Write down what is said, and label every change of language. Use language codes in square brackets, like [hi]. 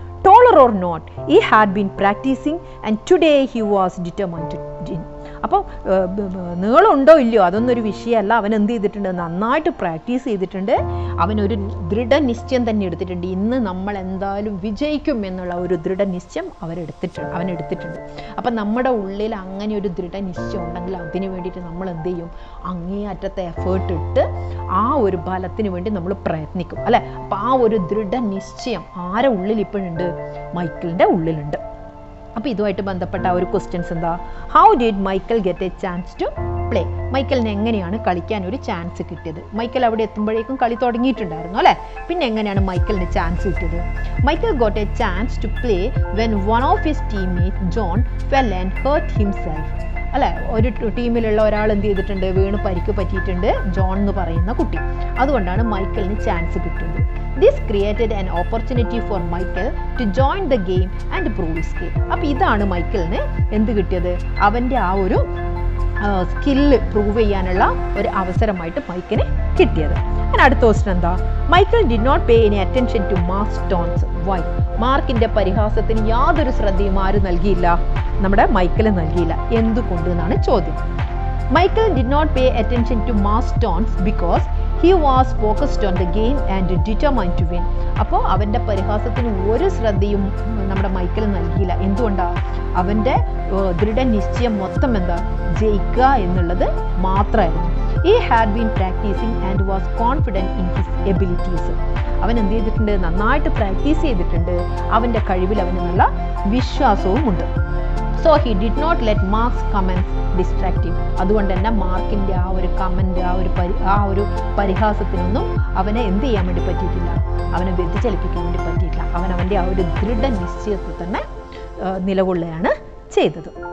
[en] Taller or not, he had been practicing and today he was determined to win. [ml] അപ്പോൾ നീളമുണ്ടോ ഇല്ലയോ അതൊന്നൊരു വിഷയമല്ല. അവൻ എന്ത് ചെയ്തിട്ടുണ്ട്? നന്നായിട്ട് പ്രാക്ടീസ് ചെയ്തിട്ടുണ്ട്. അവനൊരു ദൃഢനിശ്ചയം തന്നെ എടുത്തിട്ടുണ്ട്. ഇന്ന് നമ്മൾ എന്തായാലും വിജയിക്കും എന്നുള്ള ഒരു ദൃഢനിശ്ചയം അവനെടുത്തിട്ടുണ്ട്. അപ്പം നമ്മുടെ ഉള്ളിൽ അങ്ങനെ ഒരു ദൃഢനിശ്ചയം ഉണ്ടെങ്കിൽ അതിന് വേണ്ടിയിട്ട് നമ്മൾ എന്ത് ചെയ്യും? അങ്ങേയറ്റത്തെ എഫേർട്ട് ഇട്ട് ആ ഒരു ഫലത്തിന് വേണ്ടി നമ്മൾ പ്രയത്നിക്കും അല്ലേ. അപ്പം ആ ഒരു ദൃഢനിശ്ചയം ആരെ ഉള്ളിൽ ഇപ്പോഴുണ്ട്? മൈക്കിളിൻ്റെ ഉള്ളിലുണ്ട്. അപ്പോൾ ഇതുമായിട്ട് ബന്ധപ്പെട്ട ഒരു ക്വസ്റ്റ്യൻസ് എന്താ? [en] How did Michael get a chance to play? [ml] മൈക്കിളിന് എങ്ങനെയാണ് കളിക്കാൻ ഒരു ചാൻസ് കിട്ടിയത്? മൈക്കിൾ അവിടെ എത്തുമ്പോഴേക്കും കളി തുടങ്ങിയിട്ടുണ്ടായിരുന്നു അല്ലേ. പിന്നെ എങ്ങനെയാണ് മൈക്കിളിന് ചാൻസ് കിട്ടിയത്? [en] Michael got a chance to play when one of his teammate John fell and hurt himself. [ml] അല്ലേ, ഒരു ടീമിലുള്ള ഒരാൾ എന്ത് ചെയ്തിട്ടുണ്ട്? വീണ് പരിക്ക് പറ്റിയിട്ടുണ്ട്, ജോൺ എന്ന് പറയുന്ന കുട്ടി. അതുകൊണ്ടാണ് മൈക്കിളിന് ചാൻസ് കിട്ടുന്നത്. [en] This created an opportunity for Michael to join the game and prove his skill. [ml] അപ്പോൾ ഇതാണ് മൈക്കിളിന് എന്ത് കിട്ടിയത്? അവൻ്റെ ആ ഒരു സ്കില്ല് പ്രൂവ് ചെയ്യാനുള്ള ഒരു അവസരമായിട്ട് മൈക്കിന് കിട്ടിയത്. അങ്ങനെ അടുത്ത ക്വസ്റ്റൻ എന്താ? [en] Michael did not pay any attention to Mark's taunts. Why? [ml] മാർക്കിൻ്റെ പരിഹാസത്തിന് യാതൊരു ശ്രദ്ധയും ആര് നൽകിയില്ല? നമ്മുടെ മൈക്കിൾ നൽകിയില്ല. എന്തുകൊണ്ട് എന്നാണ് ചോദ്യം. [en] Michael did not pay attention to Mark's taunts because he was focused on the game and determined to win. [ml] അപ്പോൾ അവൻ്റെ പരിഹാസത്തിന് ഒരു ശ്രദ്ധയും നമ്മുടെ മൈക്കിൾ നൽകിയില്ല. എന്തുകൊണ്ടാണ്? അവൻ്റെ ദൃഢനിശ്ചയം മൊത്തം എന്താ? ജയിക്കുക എന്നുള്ളത് മാത്രമായിരുന്നു. [en] he had been practicing and was confident in his abilities. [ml] അവൻ എന്ത് ചെയ്തിട്ടുണ്ട്? നന്നായിട്ട് പ്രാക്ടീസ് ചെയ്തിട്ടുണ്ട്. അവൻ്റെ കഴിവിൽ അവന് നല്ല വിശ്വാസവും ഉണ്ട്. [en] So he did not let Mark's comments distractive. [ml] അതുകൊണ്ട് തന്നെ മാർക്കിൻ്റെ ആ ഒരു കമൻറ്റ്, ആ ഒരു പരിഹാസത്തിനൊന്നും അവനെ എന്ത് ചെയ്യാൻ വേണ്ടി പറ്റിയിട്ടില്ല? അവനെ വ്യതിചലിപ്പിക്കാൻ വേണ്ടി പറ്റിയിട്ടില്ല. അവൻ്റെ ആ ഒരു ദൃഢനിശ്ചയത്തിൽ തന്നെ നിലകൊള്ളുകയാണ് ചെയ്തത്.